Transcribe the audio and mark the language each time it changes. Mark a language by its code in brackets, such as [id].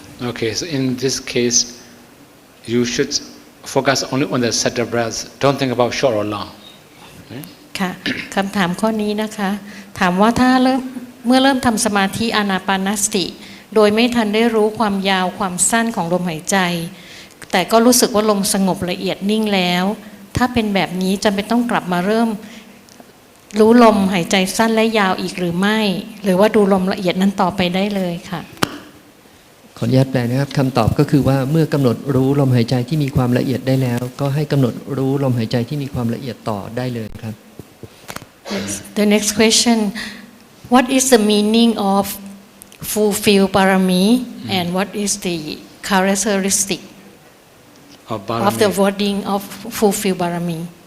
[en] Okay, so in this case you should focus only on the subtle breath. Don't think about short or long. [th] ค่ะคำถามข้อนี้นะคะถามว่าถ้าเมื่อเริ่มทำสมาธิอานาปานสติโดยไม่ทันได้รู้ความยาวความสั้นของลมหายใจแต่ก็รู้สึกว่าลมสงบละเอียดนิ่งแล้วถ้าเป็นแบบนี้จำเป็นต้องกลับมาเริ่มรู้ลมหายใจสั้นและยาวอีกหรือไม่หรือว่าดูลมละเอียดนั้นต่อไปได้เลยค่ะ ขออนุญาตแปลนะครับคำตอบก็คือว่าเมื่อกำหนดรู้ลมหายใจที่มีความละเอียดได้แล้วก็ให้กำหนดรู้ลมหายใจที่มีความละเอียดต่อได้เลยครับ [en] The next question what is the meaning of fulfill parami and what is the characteristic of the wording of fulfill parami